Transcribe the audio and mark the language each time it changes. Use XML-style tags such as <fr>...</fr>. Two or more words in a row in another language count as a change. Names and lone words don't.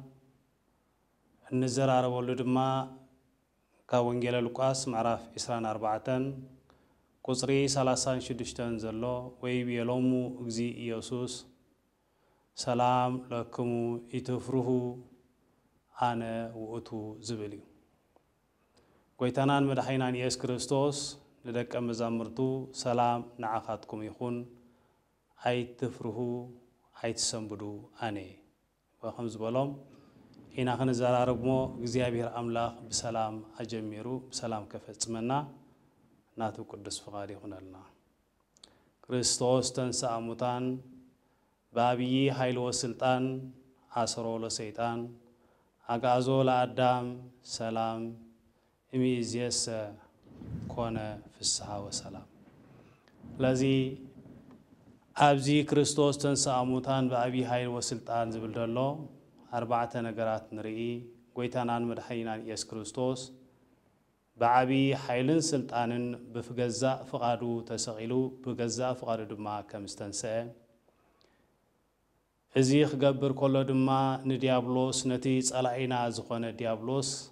<ti>እንዘራረበሉ ድማ ካብ ወንጌል ሉቃስ ምዕራፍ 24 ቁጽሪ 36 ዘሎ</ti> <gez>ወይቤሎሙ እግዚ ኢየሱስ ሰላም ለክሙ ኢትፍሩሁ አነ ውእቱ</gez> <ti>ዝብል እዩ። ጎይታናን መድኃኒናን ኢየሱስ ክርስቶስ ንደቀ መዛሙርቱ ሰላም ንዓኻትኩም ይኹን ኣይትፍሩሁ ኣይትሰንብዱ ኣነ ወኸም ዝበሎም ኢና ክንዘራረብሞ እግዚአብሔር አምላክ በሰላም አጀሚሩ በሰላም ከፈጽመና ናቱ ቅዱስ ፍቃድ ይሁንልና።</ti> <gez>ክርስቶስ ተንሥአ እሙታን በዐቢይ ኃይል ወስልጣን አሰሮ ለሰይጣን አጋዞ ለአዳም ሰላም እምይእዜሰ ኮነ ፍስሐ ወሰላም።</gez> <ti>ለዚህ ኣብዚ</ti> <gez>ክርስቶስ ተንሥአ እሙታን በዐቢይ ኃይል ወስልጣን</gez> <ti>ዝብል ዘሎ አርባዕተ ነገራት ንርኢ። ጎይታናን መድኃኒናን ኢየሱስ ክርስቶስ በዐቢይ ኃይልን ስልጣንን በፍገዛእ ፍቃዱ ተሰቂሉ በገዛእ ፍቃዱ ድማ ከም ዝተንስአ እዚ ክገብር ከሎ ድማ ንዲያብሎስ ነቲ ጸላኢና ዝኾነ ዲያብሎስ</ti>